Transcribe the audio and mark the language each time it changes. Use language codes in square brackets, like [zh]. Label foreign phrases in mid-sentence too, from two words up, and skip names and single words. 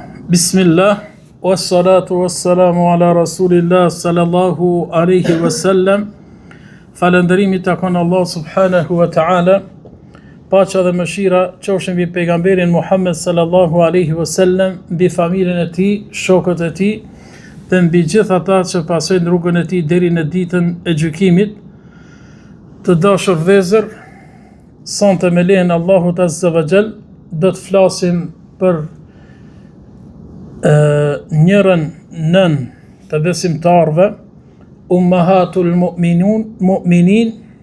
[ar] بسم الله، والصلاة والسلام على رسول الله صلى الله عليه وسلم. [sq] Falënderimi takon Allah [ar] سبحانه وتعالى. [sq] Paqja dhe mëshira qofshin mbi pejgamberin Muhammed [ar] صلى الله عليه وسلم, [sq] mbi familjen e tij, shokët e tij dhe mbi gjithë ata që pasojnë rrugën e tij deri në ditën e gjykimit. Të dashur vëllezër, sonte me lejen e Allahut [ar] عز وجل [sq] do të flasim për njërën nën të besimtarve, [ar] أمهات المؤمنين.